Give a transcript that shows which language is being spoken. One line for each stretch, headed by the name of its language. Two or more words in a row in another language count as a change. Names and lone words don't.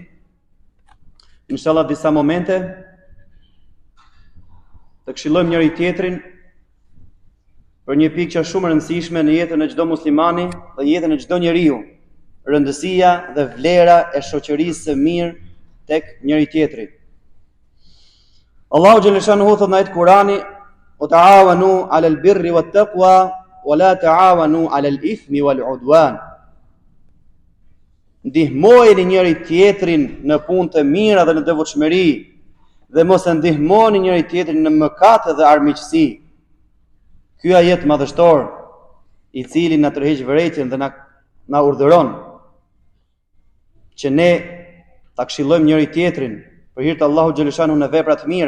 Albanian: Inshallah disa momente të këshillojmë njëri tjetrin për një pikë që është shumë e rëndësishme në jetën e çdo muslimani dhe jetën e çdo njeriu, rëndësia dhe vlera e shoqërisë së mirë tek njëri tjetri. Allahu
Arabic: جل شأنه
Albanian: thotë në Kur'ani:
Arabic: "وتعاونوا على البر والتقوى ولا تعاونوا على الإثم والعدوان."
Albanian: Ndihmojeni njëri tjetrin në punë të mira dhe në devotshmëri, dhe mos e ndihmoni njëri tjetrin në mëkate dhe armiqësi. Ky ajet madhështor, i cili na tërheq vërejtjen dhe na urdhëron që ne ta këshillojmë njëri tjetrin për hir të Allahut
Arabic: جل شأنه
Albanian: në vepra të mira.